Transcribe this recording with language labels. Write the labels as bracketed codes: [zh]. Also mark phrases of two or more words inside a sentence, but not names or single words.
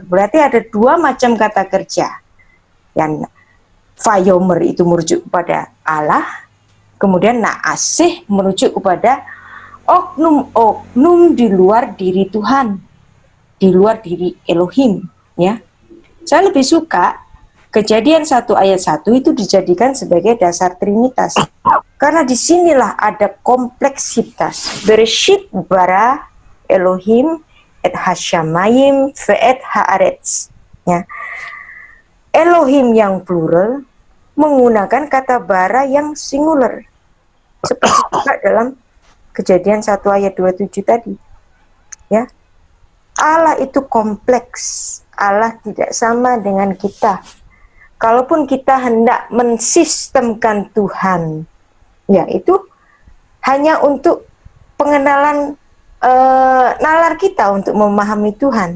[id] Berarti ada 2 macam kata kerja. Yang Vayomer itu merujuk kepada Allah, kemudian naase merujuk kepada oknum di luar diri Tuhan, di luar diri Elohim, ya. Saya lebih suka Kejadian 1 ayat 1 itu dijadikan sebagai dasar Trinitas. Karena disinilah ada kompleksitas. [he] בראשית ברא אלוהים את השמים ואת הארץ. [id] Ya. Elohim yang plural menggunakan kata bara yang singular. Seperti juga dalam Kejadian 1 ayat 27 tadi. Ya. Allah itu kompleks. Allah tidak sama dengan kita. Kalaupun kita hendak mensistemkan Tuhan, ya itu hanya untuk pengenalan nalar kita untuk memahami Tuhan.